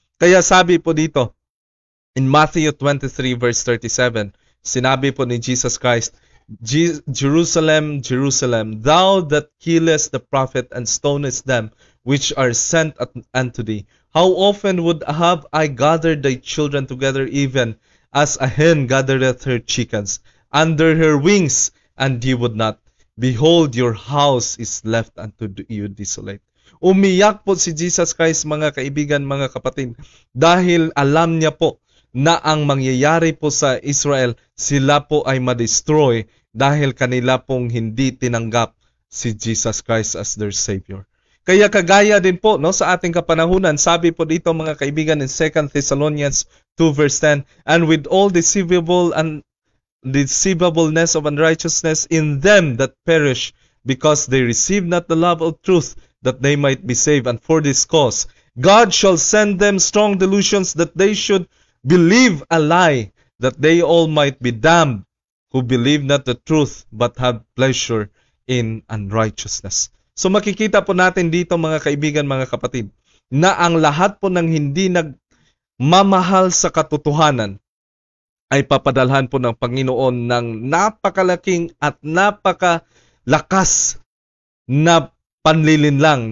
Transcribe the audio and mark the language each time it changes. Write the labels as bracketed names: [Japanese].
[Filipino] Kaya sabi po dito, [English] in Matthew 23 verse 37, [Filipino] sinabi po ni [English] Jesus Christ, Jerusalem, Jerusalem, thou that killest the prophet and stonest them which are sent unto thee, how often would have I gathered thy children together, even as a hen gathereth her chickens under her wings, and ye would not. Behold, your house is left unto you desolate. [Filipino] Umiyak po si Jesus Christ, mga kaibigan, mga kapatid, dahil alam niya po na ang mangyayari po sa Israel, sila po ay ma-destroy dahil kanila pong hindi tinanggap si Jesus Christ [English] as their Savior. [Filipino] Kaya kagaya din po, no, sa ating kapanahunan, sabi po dito, mga kaibigan, [English] in 2 Thessalonians 2 verse 10, and with all deceivableness of unrighteousness in them that perish, because they receive not the love of truth, that they might be saved. And for this cause, God shall send them strong delusions, that they should believe a lie, that they all might be damned, who believe not the truth, but have pleasure in unrighteousness. [Filipino] So makikita po natin dito, mga kaibigan, mga kapatid, na ang lahat po ng hindi nagmamahal sa katotohanan ay papadalhan po ng Panginoon ng napakalaking at napakalakas na panlilinlang.